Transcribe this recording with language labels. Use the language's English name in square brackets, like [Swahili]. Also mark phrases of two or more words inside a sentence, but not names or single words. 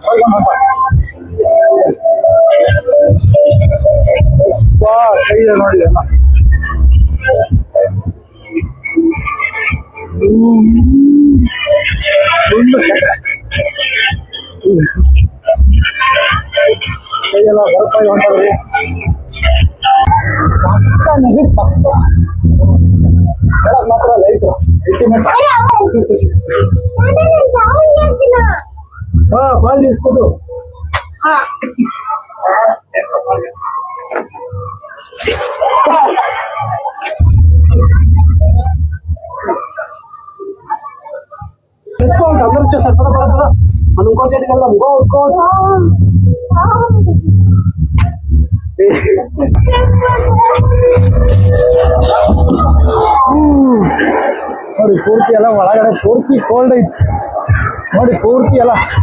[Kannada] ಕೈ ನೋಡಿ ಎಲ್ಲ ಕೈಯೆಲ್ಲ ಬರಪಾಯಿ ಹೊಂಟದ್ರಿ ಪಕ್ಕ ಮಾತ್ರ [English] light ultimate [Telugu] ಬಾಲ್ తీసుకుంటూ తెచ్చుకోవాలి అందరూ వచ్చేసారు పద మనం ఇంకో చేతికి వెళ్దాం ఇంకో [Kannada] ನೋಡಿ ಪೂರ್ತಿ ಎಲ್ಲ ಒಳಗಡೆ ಪೂರ್ತಿ ಕೋಲ್ಡ್ ಐತಿ ನೋಡಿ ಪೂರ್ತಿ ಎಲ್ಲ